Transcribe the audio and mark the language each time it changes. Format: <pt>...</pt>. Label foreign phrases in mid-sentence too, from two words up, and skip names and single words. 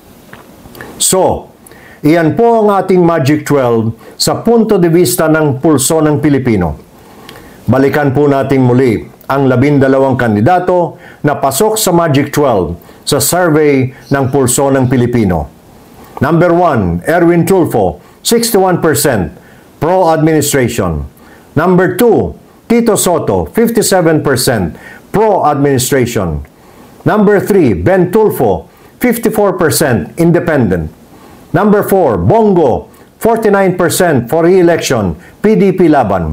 <tl>So, iyan po ang ating Magic 12 sa punto de vista ng pulso ng Pilipino. Balikan po natin muli ang 12 kandidato na pasok sa Magic 12 sa survey ng pulso ng Pilipino.</tl> <en>Number 1, Erwin Tulfo, 61%. Pro-administration. Number 2, Tito Soto, 57% pro-administration. Number 3, Ben Tulfo, 54% independent. Number 4, Bongo, 49% for re-election, PDP Laban.</en>